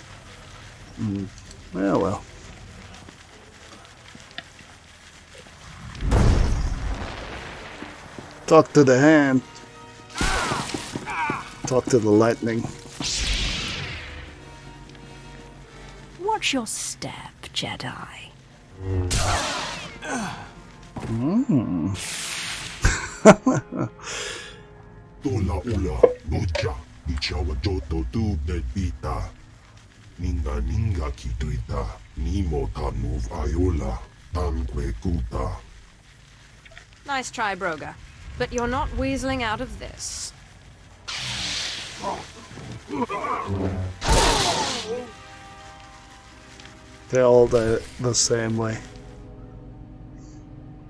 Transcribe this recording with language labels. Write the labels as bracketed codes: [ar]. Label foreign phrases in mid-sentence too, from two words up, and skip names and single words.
[en] Yeah, well. Talk to the hand. Talk to the lightning. Watch your step, Jedi. Tola ula noja ichawa joto tu de pita. Ninga kitrita nimo tanuv ayola tanque kuta. Nice try, Broga. But you're not weaseling out of this. They're all the same way. Return.